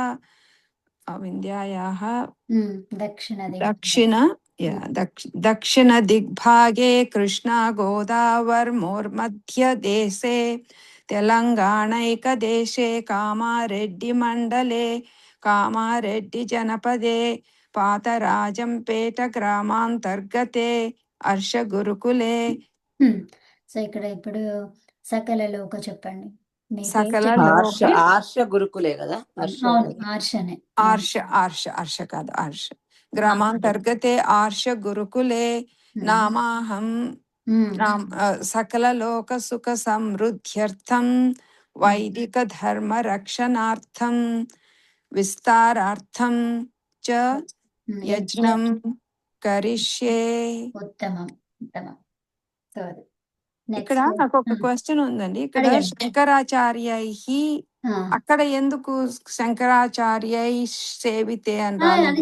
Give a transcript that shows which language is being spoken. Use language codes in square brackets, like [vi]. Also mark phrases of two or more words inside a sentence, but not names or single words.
[sa] దక్షిణ దిగ్భాగే కృష్ణా గోదావర్మోర్మధ్యదేశే తెలంగాణైకదేశే కామారెడ్డి మండలే కామారెడ్డి జనపదే పాతరాజంపేట గ్రామాంతర్గతే హర్ష గురుకులే. [te] సో ఇక్కడ ఇప్పుడు సకల లోక చెప్పండి. సకల ఆర్ష గురుకులే కదా. అవును, ఆర్షనే. ఆర్ష కాదు, [sa] ఆర్ష ग्रामान्तर्गते आर्षगुरुकुले नामाहं सकललोकसुखसमृद्ध्यर्थं वैदिकधर्मरक्षणार्थं विस्तारार्थं च యజ్ఞం కరిష్యే. [te] ఉత్తమం ఉత్తమం. సో అది ఇక్కడ నెక్స్ట్ నాకు ఒక క్వశ్చన్ ఉందండి. ఇక్కడ శంకరాచార్యై అక్కడ ఎందుకు శంకరాచార్యై సేవితే అని అది రాలేదు?